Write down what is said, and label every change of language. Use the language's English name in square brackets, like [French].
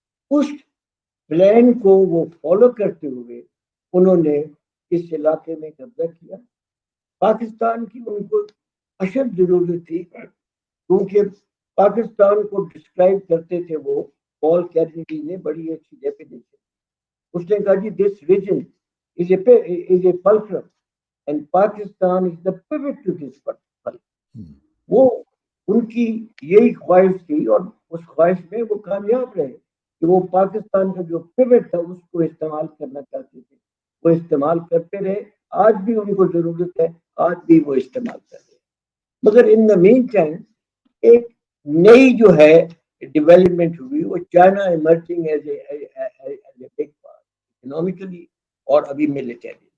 [Urdu] اس plan کو وہ follow کرتے ہوئے انہوں نے اس علاقے میں قبضہ کیا. پاکستان کی ان کو اشد ضرورت تھی کیونکہ پاکستان کو ڈسکرائب کرتے تھے وہ پال کیرنیگی نے بڑی اچھی ڈیفینیشن. اس نے کہا جی [English] This region is a fulcrum and Pakistan is the pivot to this fulcrum. [Urdu] وہ ان کی یہی خواہش تھی اور اس خواہش میں وہ کامیاب رہے کہ وہ پاکستان کا جو پیوٹ تھا اس کو استعمال کرنا چاہتے تھے. وہ استعمال کرتے رہے, آج بھی ان کو ضرورت ہے, آج بھی وہ استعمال کر رہے. مگر [English] in the meantime [Urdu] ایک نئی جو ہے ڈیولپمنٹ ہوئی, وہ [English] China emerging as a big power economically [Urdu] اور ابھی ملٹری.